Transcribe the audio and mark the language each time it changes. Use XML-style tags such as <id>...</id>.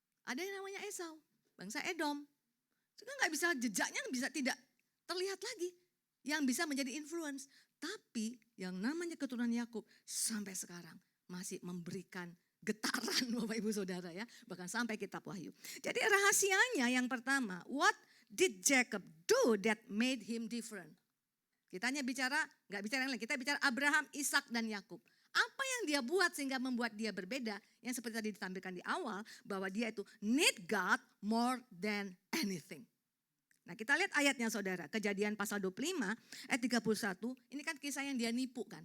<id>Ada yang namanya Esau, bangsa Edom. Juga gak bisa, jejaknya bisa tidak terlihat lagi. Yang bisa menjadi influence. Tapi yang namanya keturunan Yakub sampai sekarang masih memberikan getaran Bapak Ibu Saudara ya. Bahkan sampai kitab Wahyu. Jadi rahasianya yang pertama,</id> <en>what did Jacob do that made him different?</en> <id>Kita hanya bicara, gak bicara yang lain, kita bicara Abraham, Ishak dan Yakub. Apa yang dia buat sehingga membuat dia berbeda? Yang seperti tadi ditampilkan di awal, bahwa dia itu</id> <en>need God more than anything.</en> <id>Nah kita lihat ayatnya saudara, Kejadian pasal 25 ayat 31, ini kan kisah yang dia nipu kan.</id>